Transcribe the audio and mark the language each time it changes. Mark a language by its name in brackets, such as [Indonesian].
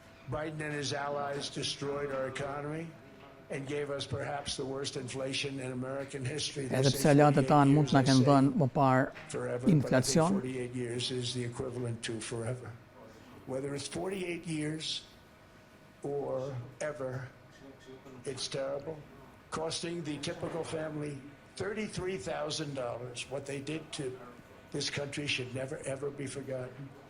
[English] Biden and his allies destroyed our economy and gave us perhaps the worst inflation in American history. [Albanian] Edhe pse aleatët tanë mund të na kenë dhënë më parë inflacion. [English] 48 years is the equivalent to forever. Whether it's 48 years or ever, it's terrible. Costing the typical family $33,000. What they did to this country should never ever be forgotten.